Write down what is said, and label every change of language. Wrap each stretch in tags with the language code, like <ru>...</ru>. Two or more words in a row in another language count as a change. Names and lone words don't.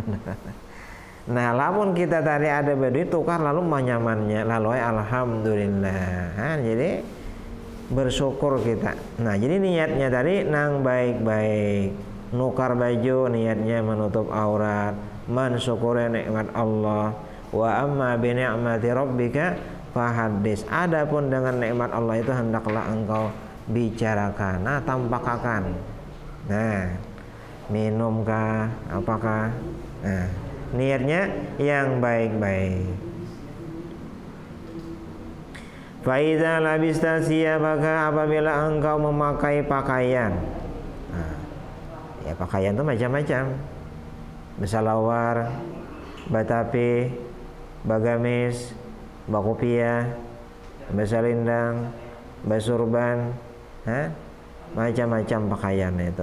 <bjn>Nah, lamun kita tadi ada bedi tukar lalu manyamannya, lalu alhamdulillah. Nah, jadi bersyukur kita. Nah, jadi niatnya tadi nang baik-baik, nukar baju niatnya menutup aurat, mensyukuri nikmat Allah.</bjn> <ar>Wa amma bi ni'mati rabbika fahaddis.</ar> <bjn>Adapun dengan nikmat Allah itu hendaklah engkau bicarakan, tampakkan. Nah, minumkah, apakah? Nah, niatnya yang baik-baik.</bjn> <ar>فإذا لبست ثيابك,</ar> <bjn>apabila engkau memakai pakaian. Nah, ya pakaian itu macam-macam. Besalawar, batapi, bagamis, bakopiah, basalindang, basurban, macam-macam pakaian itu.</bjn>